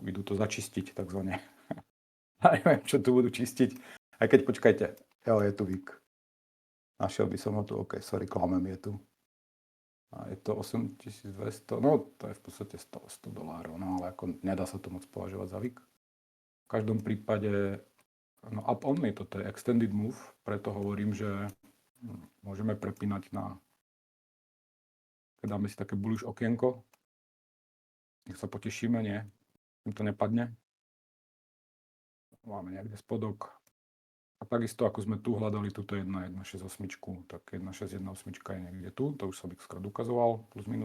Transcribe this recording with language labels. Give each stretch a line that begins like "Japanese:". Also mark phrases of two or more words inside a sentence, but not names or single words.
Slovak: Idú to začistiť, takzvané. A neviem, čo tu budú čistiť. Aj keď, počkajte, je tu week. Našiel by som ho tu,
English: OK, sorry,
Slovak: klamem, je tu. A je to 8200, no to je v podstate 100 dolárov, no ale ako nedá sa to moc považovať za week. V každom prípade, no
English: up only,
Slovak: toto je
English: extended move,
Slovak: preto hovorím, že môžeme prepínať na, keď dáme si také bullish okienko, nech sa potešíme, nie, im to nepadne. Máme niekde spodok. A takisto, ako sme tu hľadali túto 1.168, tak 1.618 je niekde tu, to už som xkrát ukazoval, plus minus.